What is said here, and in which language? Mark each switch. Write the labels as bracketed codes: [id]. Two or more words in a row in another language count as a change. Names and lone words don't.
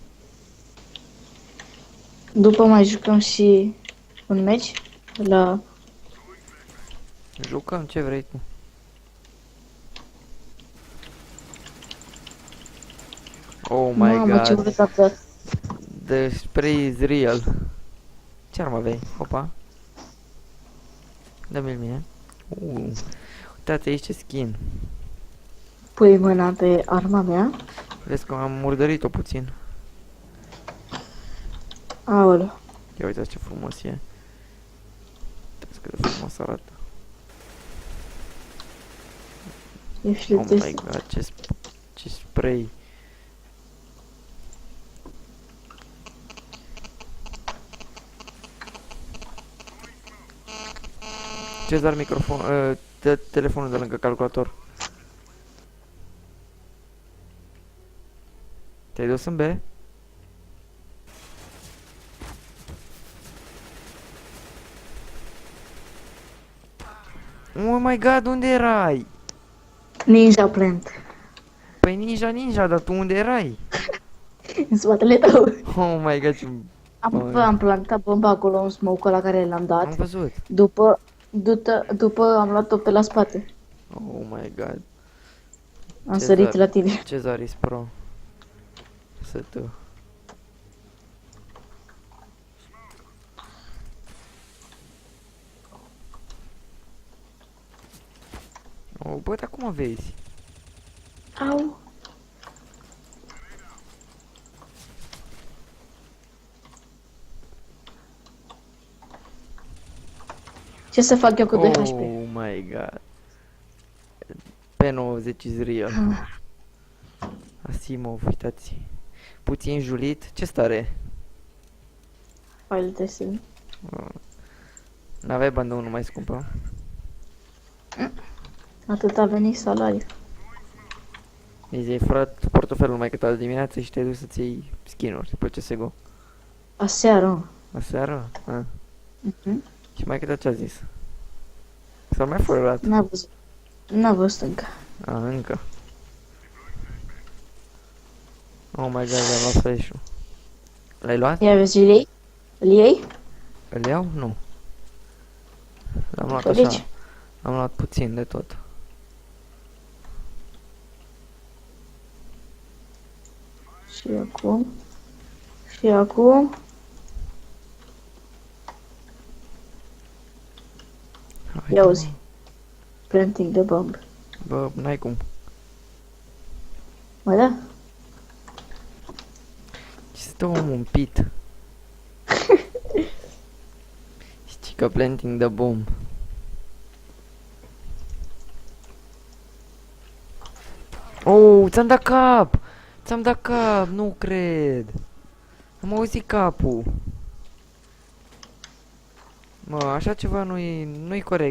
[ro] După mai jucăm și un meci la... Jucăm ce vrei tu. [en] Oh my [ro] Mamă, ce [en] god. [ro] urât am dat. [en] The spray is real. [ro] Ce armă aveai? Opa. Dă-mi-l mie. Uitați aici ce skin. Pui mâna pe arma mea. Vezi că am murdărit-o puțin. Aoleu. Ia uitați ce frumos e. Uitați cât de frumos arată. Ești [en] Oh my god, [ro] ce spray. Cezar, microfon, telefonul de lângă calculator. Te-ai dus în B? [en] Oh my god, [ro] unde erai? [en] Ninja plant. [ro] Păi ninja, dar tu unde erai? În spatele tău. [en] Oh my god, [ro] ce... Am plantat bomba acolo, un smoke la care l-am am dat. văzut. După am luat-o pe la spate. [en] Oh my god. [ro] Am sărit la tine. [en] Cezar is pro. [ro] Să tu. Oh, bă, dar cum vezi? Au. Ce să fac eu cu 2 HP? [en] Oh my god. P90 is real. [ro] Asimov, uitați. Puțin julit. Ce stare? [en] File testing. [ro] N-aveai bani de unul mai scumpă? Atât a venit salariul. Deci ai furat portofelul mai câteodată dimineață și te-ai dus să-ți iei skin-uri pe CSGO. Aseară. Aseară? A. Mhm. Și mai câte ce-a zis? Sau mai furat? N-a văzut. N-a văzut încă. A, încă. [en] Oh my god, [ro] le-am luat flash-ul. L-ai luat? Ia vezi, îl iei? Îl iei? Îl iau? Nu. L-am luat Deci? așa. Am luat puțin de tot. Și acum. Și acum. Haide, Ia mă. uzi. [en] Planting the bomb. [ro] Bă, n-ai cum. Mă, da? Ce stă omul împit? Știi că [en] planting the bomb. [ro] Oh, ți-am dat cap! Ți-am dat cap, nu cred. Am auzit capul. Mă, așa ceva nu-i corect.